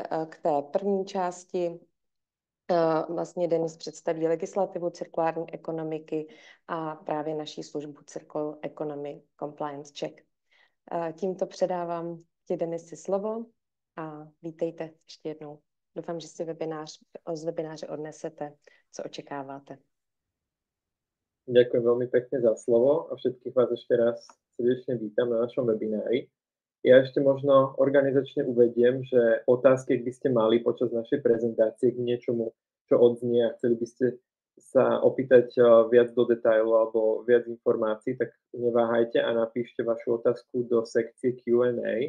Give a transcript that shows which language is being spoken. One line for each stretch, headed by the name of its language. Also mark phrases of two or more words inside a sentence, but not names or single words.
Czech: K té první části vlastně Denis představí legislativu cirkulární ekonomiky a právě naší službu Circular Economy Compliance Check. Tímto předávám ti, Denisi, slovo a vítejte ještě jednou. Doufám, že si z webináře odnesete, co očekáváte.
Slovak: Ďakujem veľmi pekne za slovo a všetkých vás ešte raz srdečne vítam na našom webinári. Ja ešte možno organizačne uvediem, že otázky, ak by ste mali počas našej prezentácie k niečomu, čo odznie a chceli by ste sa opýtať viac do detailu alebo viac informácií, tak neváhajte a napíšte vašu otázku do sekcie Q&A.